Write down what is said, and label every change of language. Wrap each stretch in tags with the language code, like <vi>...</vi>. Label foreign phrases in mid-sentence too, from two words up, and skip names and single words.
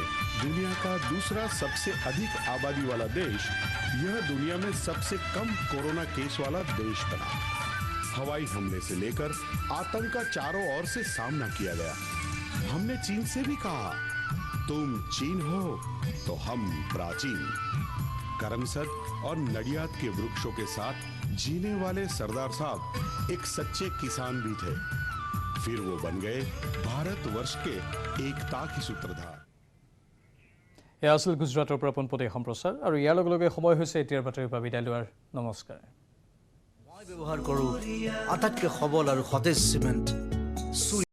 <hi>दुनिया का दूसरा सबसे अधिक आबादी वाला देश यह दुनिया में सबसे कम कोरोना केस वाला देश बना हवाई हमले से लेकर आतंक का चारों ओर से सामना किया गया हमने चीन से भी कहा तुम चीन हो तो हम प्राचीन करमसद और नडियाद के वृक्षों के साथ जीने वाले सरदार साहब एक सच्चे किसान भी थे फिर वो बन गए भारतवर्ष के एकता की सूत्रधार</hi> <as>এয়া আছিল গুজৰাটৰ পৰা পোনপটীয়া সম্প্ৰচাৰ আৰু ইয়াৰ লগে লগে সময় হৈছে এতিয়াৰ বাতৰিৰ পৰা বিদায় লোৱাৰ নমস্কাৰ মই ব্যৱহাৰ কৰোঁ আটাইতকৈ সবল আৰু সতেজ চিমেণ্ট</as>